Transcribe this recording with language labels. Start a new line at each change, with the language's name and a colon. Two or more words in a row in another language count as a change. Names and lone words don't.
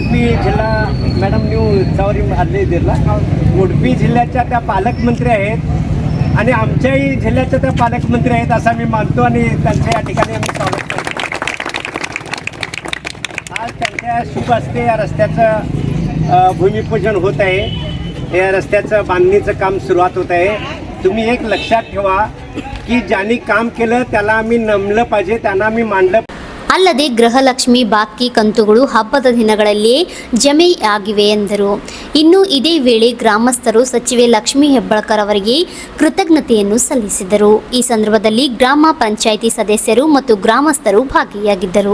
Marathi: उडपी जिल्हा मॅडम न्यू चावरी हल्ले दिला, उडपी जिल्ह्याच्या त्या पालकमंत्री आहेत आणि आमच्याही जिल्ह्याच्या त्या पालकमंत्री आहेत असं मी मानतो आणि त्यांच्या या ठिकाणी आम्ही स्वागत करतो. आज त्यांच्या शुभ हस्ते या रस्त्याचं भूमिपूजन होत आहे. या रस्त्याचं बांधणीचं काम सुरुवात होत आहे. तुम्ही एक लक्षात ठेवा की ज्यांनी काम केलं त्याला आम्ही नमलं पाहिजे, त्यांना आम्ही मानलं.
Kannada: ಅಲ್ಲದೆ ಗೃಹಲಕ್ಷ್ಮಿ ಬಾಕಿ ಕಂತುಗಳು ಹಬ್ಬದ ದಿನಗಳಲ್ಲಿಯೇ ಜಮೆಯಾಗಿವೆ ಎಂದರು. ಇನ್ನು ಇದೇ ವೇಳೆ ಗ್ರಾಮಸ್ಥರು ಸಚಿವೆ ಲಕ್ಷ್ಮೀ ಹೆಬ್ಬಾಳ್ಕರ್ ಅವರಿಗೆ ಕೃತಜ್ಞತೆಯನ್ನು ಸಲ್ಲಿಸಿದರು. ಈ ಸಂದರ್ಭದಲ್ಲಿ ಗ್ರಾಮ ಪಂಚಾಯಿತಿ ಸದಸ್ಯರು ಮತ್ತು ಗ್ರಾಮಸ್ಥರು ಭಾಗಿಯಾಗಿದ್ದರು.